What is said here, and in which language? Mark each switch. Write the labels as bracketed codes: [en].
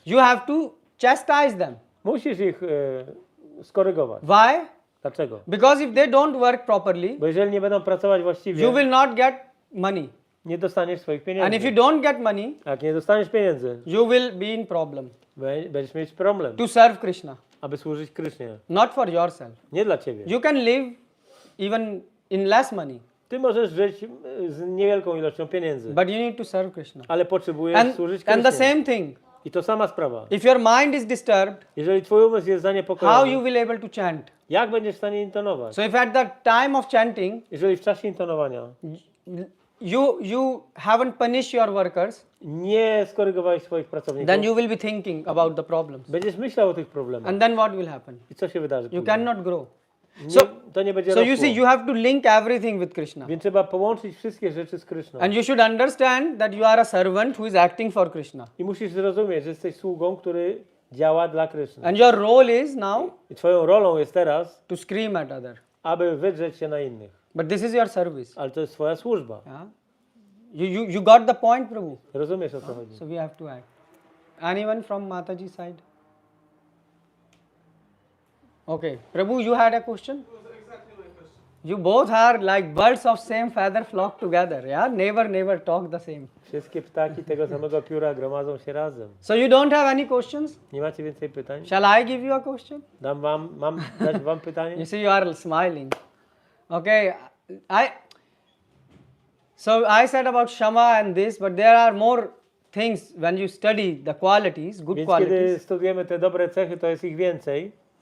[en] You have to chastise them. [pl] Musisz ich skorygować. [en] Why? [pl] Dlaczego? [en] Because if they don't work properly, [pl] bo jeżeli nie będą pracować właściwie, [en] you will not get money. [pl] Nie dostaniesz swoich pieniędzy. [en] And if you don't get money, [pl] jak nie dostaniesz pieniędzy, [en] you will be in problem. [pl] Będziesz mieć problem. [en] To serve Krishna. [pl] Aby służyć Krysznie. [en] Not for yourself. [pl] Nie dla ciebie. [en] You can live even in less money. [pl] Ty możesz żyć z niewielką ilością pieniędzy. [en] But you need to serve Krishna. [pl] Ale potrzebujesz służyć Krysznie. [en] And the same thing. [pl] I to sama sprawa. [en] If your mind is disturbed, [pl] jeżeli twój umysł jest zaniepokojony, [en] how you will able to chant? [pl] Jak będziesz w stanie intonować? [en] So if at the time of chanting, [pl] jeżeli w czasie intonowania, [en] you haven't punished your workers, [pl] nie skorygowałeś swoich pracowników, [en] then you will be thinking about the problems. [pl] Będziesz myślał o tych problemach. [en] And then what will happen? [pl] I co się wydarzy? [en] You cannot grow. [pl] To nie będzie [en] so you see, you have to link everything with Krishna. [pl] Więc trzeba połączyć wszystkie rzeczy z Kryszną. [en] And you should understand that you are a servant who is acting for Krishna. [pl] I musisz zrozumieć, że jesteś sługą, który działa dla Kryszny. [en] And your role is now [pl] I twoją rolą jest teraz [en] to scream at others. [pl] Aby wydrzeć się na innych. [en] But this is your service. [pl] Ale to jest twoja służba. [en] Yeah? You got the point, Prabhu. [pl] Rozumiesz, o co chodzi. [en] So we have to act. Anyone from Mataji side? Okay, Prabhu, you had a question? You both are like birds of same feather flock together, yeah? Never talk the same. [pl] Wszystkie ptaki tego samego pióra gromadzą się razem. [en] So you don't have any questions? [pl] Nie macie więcej pytań? [en] Shall I give you a question? [pl] Mam dać wam pytanie? [en] You see, you are smiling. Okay, so I said about Shama and this, but there are more things when you study the qualities, good [pl] Więc [en] qualities. [pl] kiedy studujemy te dobre cechy, to jest ich więcej.